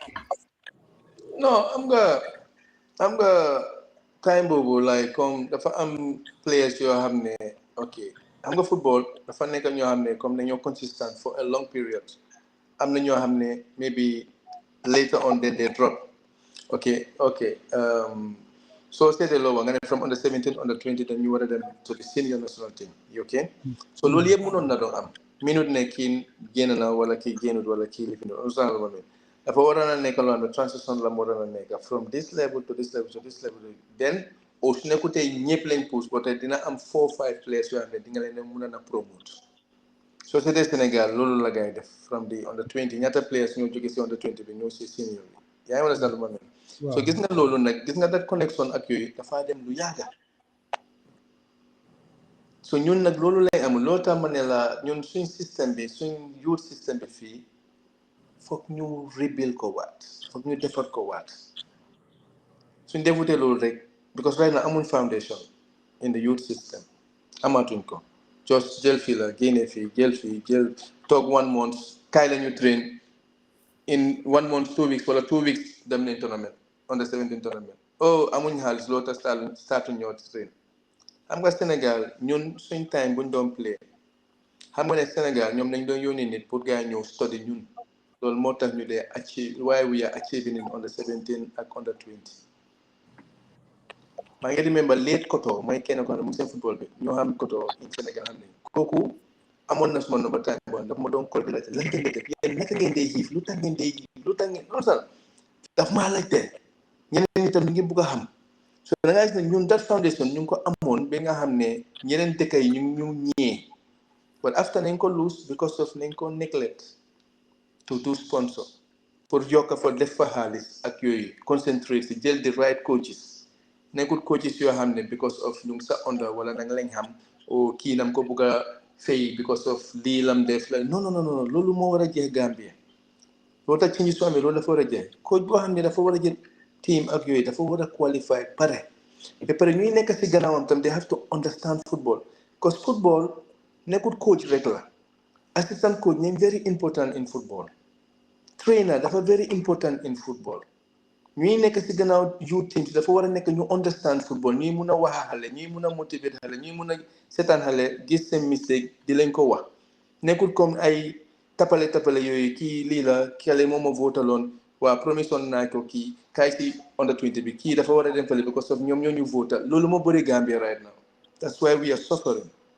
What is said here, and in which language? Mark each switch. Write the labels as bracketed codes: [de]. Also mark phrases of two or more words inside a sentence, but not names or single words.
[wo] No am nga time boobu like comme dafa am players yoo xam ne ok am nga football dafa nekk ñoo xam ne comme dañoo consistent [en] for a long period [wo] am na ñoo xam ne [en] maybe later on they drop ok so [wo] seetee loo nga ne [en] from under 17 under 20 [wo] then ñu war a dem [en] to the senior national team ok so [wo] loolu yëpp mënoon na doon am minute ne kii génn na wala kii génnut wala kii lifin dafa waroon a nekk loo xam ne transition la moo waroon a nekk [en] from this level to this level [wo] to this level then au su nekkutee ñëpp lañ pousse ba tey dina am 4-5 players yoo xam ne di nga leen mën a promote société Sénégal loolu la gars yi def [en] from the under 20 [wo] ñaata players ñoo jóge si under 20 bi ñoo si senior bi yaa ngi understand lu ma mel so gis nga loolu nag gis nga [en] that connection [wo] ak yooyu dafaa dem lu yàgga so ñun nag loolu lay amul loolu tax ma ne la ñun suñ système bi suñ youth système bi fii foog ñu rebuild ko waat foog ñu defar ko waat suñ defutee loolu rek [en] because right now [wo] amuñ foundation [en] in the youth system [wo] amatuñ ko just jël fii la génne fii jël toog 1 month kaay la ñu train in 1 month 2 weeks wala 2 weeks dem nañ tournament [en] under 17 tournament [wo] oh amuñ xaalis loolu tax startuñ ñoo train xam nga Sénégal ñun suñ time buñ doon play xam nga ne Sénégal ñoom dañ doon yónnee nit pour gars yi ñëw study ñun loolu moo tax ñu dee achieve [en] why we are achieving in under 17 [wo] ak under 20 maa ngi remember late koto mooy kenn ko xam ne mu seen football bi ñoo xam koto in Sénégal xam nañ kooku amoon na suma number time bon daf ma doon call bi laajte lan ngeen di def yéen naka ngeen dee xiif lu tax ngeen dee xiif lu tax ngeen non sax daf maa laajte ñeneen ñi tam ñu ngi bugg a xam so da ngaa gis ne ñun that foundation ñu ngi ko amoon ba nga xam ne ñeneen dëkk yi ñu ñee [en] but after [wo] nañ ko lose [en] because of [wo] nañ ko neglect [en] to do sponsor [wo] pour yokk fa def fa xaalis ak yooyu concentrate si jël [en] the right coaches [wo] nekkul coaches yoo xam ne [en] because of [wo] ñu ngi sa under wala da nga lañ xam o kii nam ko bugg a fay [en] because of [wo] lii lam def la non loolu moo war a jeex Gambia loolu tax ci ñu su amee loolu dafa war a jeex coach boo xam ne dafa war a jël team ak yooyu dafa war a qualify pare ba pare ñuy nekk si gannaawam tam [en] they have to understand football because football [wo] nekkul coach rek la assistant coach nañ [en] very important in football [wo] trainer dafa [en] very important in football [wo] ñuy nekk si gannaaw youth teams dafa war a nekk ñu understand football ñuy mun a wax xale ñuy mun a motiver xale ñuy mun a seetaan xale gis seen mistake di lañ ko wax nekkul comme ay tapale yooyu kii lii la kele moom ma votaloon waa promission naa ko kii kaay si under 20 bi kii dafa war a dem fële [en] because of [wo] ñoom ñoo ñu votal loolu moo bëri Gambia [en] right now that's why we are suffering